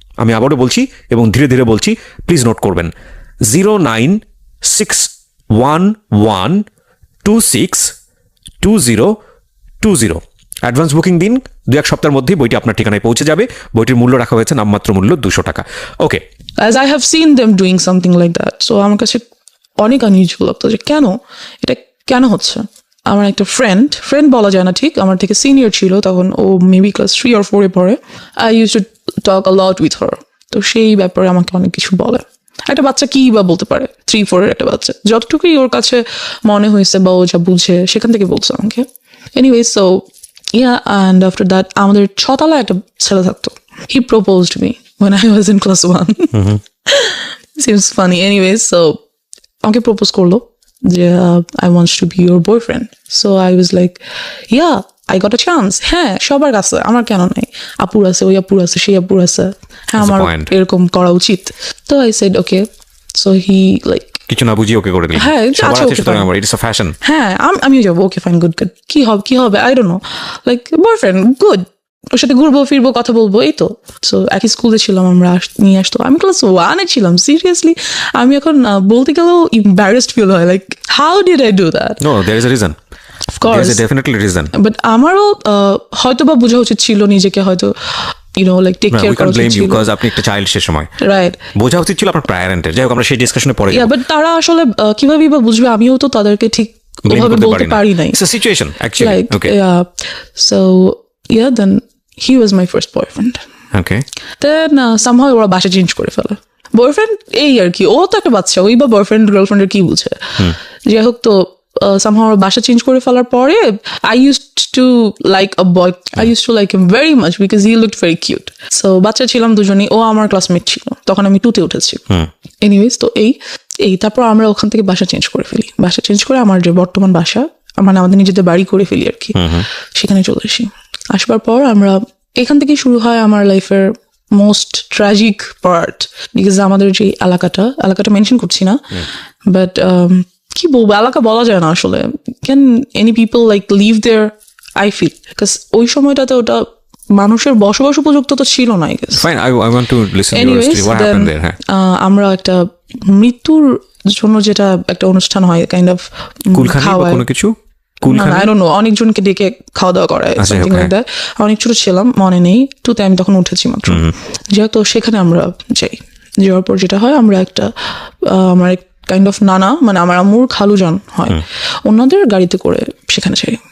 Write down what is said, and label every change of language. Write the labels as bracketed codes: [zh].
[bn] আমি আবারও বলছি এবং ধীরে ধীরে বলছি, প্লিজ নোট করবেন, 09611262020। অ্যাডভান্স বুকিং দিন, 2-1 সপ্তাহের মধ্যেই বইটি আপনার ঠিকানায় পৌঁছে যাবে। বইটির মূল্য রাখা হয়েছে নামমাত্র মূল্য 200 টাকা। [en] okay, as I have seen them doing something like that, so [bn] আমার কাছে অনেক আনইউজুয়াল লাগতো যে এটা কেন হচ্ছে। আমার একটা ফ্রেন্ড বলা যায় না ঠিক, আমার থেকে সিনিয়র ছিল তখন, ও মেবি ক্লাস 3 or 4-এ পড়ে। [en] I use to talk a lot with her. [bn] তো সেই ব্যাপারে আমাকে অনেক কিছু বলে। একটা বাচ্চা কি বা বলতে পারে, 3-4-এর একটা বাচ্চা, যতটুকুই ওর কাছে মনে হয়েছে বা ও যা বুঝে সেখান থেকে বলছে আমাকে। [en] anyway, so yeah, and after that [bn] আমাদের 6 তলায় একটা ছেলে থাকতো। [en] He proposed me when I was in class 1. Seems funny. Anyway, so [bn] আমাকে প্রপোজ করলো যে [en] I want to be your boyfriend. So I was like, yeah, I got a chance. [bn] হ্যাঁ, সবার কাছে, আমার কেন নাই, আপুর আছে, ওই আপুর আছে, সেই আপুর আছে, হ্যাঁ আমার এরকম করা উচিত। [en] তো I said okay. So he like [bn] কিছু না বুঝিয়ে ওকে করে দিলেন। হ্যাঁ, সবার আছে সুতরাং আমার, [en] It's a fashion. [bn] হ্যাঁ, আমিও যাবো, ওকে ফাইন, গুড, কি হবে [en] I don't know, [bn] like boyfriend, good, ওর সাথে ঘুরবো ফিরবো, কথা বলবো, এই তো। সো একই স্কুলে ছিলাম আমরা, নিয়ে আসতো। আমি ক্লাস 1-এ ছিলাম, সিরিয়াসলি। আমি এখন বলতে গেলেও [en] embarrassed feel হয়, like how did I do that? No, there is a reason, of course, there is a definitely reason. [bn] But আমারও হয়তো বা বোঝা উচিত ছিল নিজেকে, হয়তো লাইক টেক কেয়ার করা উচিত ছিল। বিকজ আপনি একটা চাইল্ড সে সময়, [en] right, [bn] বোঝা উচিত ছিল আপনার প্যারেন্টের। যাই হোক, আমরা সেই ডিসকাশনে পরে যাব। বাট তারা আসলে কিভাবে বা বুঝবে, আমিও তো তাদেরকে ঠিক ওভাবে বলতে পারি নাই। [en] It's a situation actually. Okay, so yeah, then he was my first boyfriend. Okay. Then somehow [bn] ওরা বাসা চেঞ্জ করে ফেলে। বয়ফ্রেন্ড এই আর কি, ও তো একটা বাচ্চা, ওই বা বয়ফ্রেন্ড গার্লফ্রেন্ডের কি বুঝে। যাই হোক, তো somehow বাসা চেঞ্জ করে ফেলার পরে [en] I used to like a boy. I used to like him very much because he looked very cute. [bn] So বাচ্চা ছিলাম দুজনেই, ও আমার ক্লাসমেট ছিল, তখন আমি 2তে উঠেছি। এনিওয়েজ, তো এই তারপর আমরা ওখান থেকে বাসা চেঞ্জ করে ফেলি। বাসা চেঞ্জ করে আমার যে বর্তমান বাসা, মানে আমাদের নিজেদের বাড়ি করে ফেলি আর কি, সেখানে চলে আসি। আসবার পর আমরা এখান থেকেই শুরু হয় আমার লাইফের মোস্ট ট্র্যাজিক পার্ট, বিকজ আমাদের যে এলাকাটা মেনশন করছি না, বাট কি বলবো, এলাকা বলা যায় না আসলে। [en] can any people like live there, I feel, because [bn] ওই সময়টাতে ওটা মানুষের বসবাস উপযুক্ত তো ছিল না। [en] Fine, I want to listen to your story. What happened there? [bn] হ্যাঁ, আমরা একটা মৃত্যুর জন্য যেটা একটা অনুষ্ঠান হয়, কাইন্ড অফ কুলখানি বা কোনো কিছু, কুলখানি, I don't know, অনেকজনকে ডেকে খাওয়া দাওয়া করায়, [en] something like that. [bn] অনেক ছোট ছিলাম, মনে নেই, 2তে আমি তখন উঠেছি মাত্র। যেহেতু সেখানে আমরা যাওয়ার পর যেটা হয়, আমরা একটা আমার এক কাইন্ড অফ নানা, মানে আমার আম্মুর খালুজান হয়, ওনাদের গাড়িতে করে সেখানে যাই।